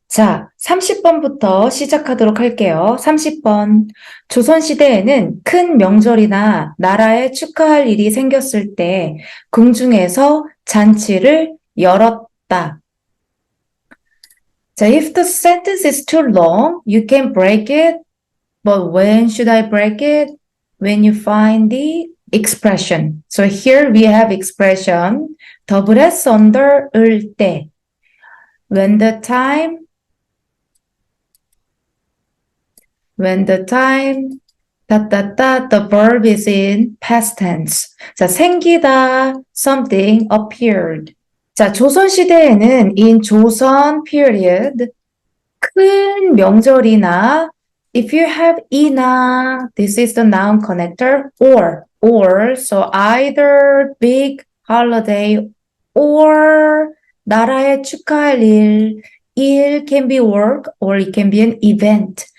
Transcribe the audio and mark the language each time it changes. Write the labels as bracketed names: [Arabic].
[Korean] 자, 30번부터 시작하도록 할게요. 30번. 조선시대에는 큰 명절이나 나라에 축하할 일이 생겼을 때 궁중에서 잔치를 열었다. [English] 자, if the sentence is too long, you can break it. But when should I break it? When you find the expression. So here we have expression. 더블 S under 을 때. When the time, the verb is in past tense. 자, 생기다, something appeared. 자, 조선시대에는 in 조선 period, [Korean] 큰 명절이나, [English] if you have 이나, this is the noun connector, or, so either big holiday or [Korean] 나라에 축하할 일 [English] can be work or it can be an event.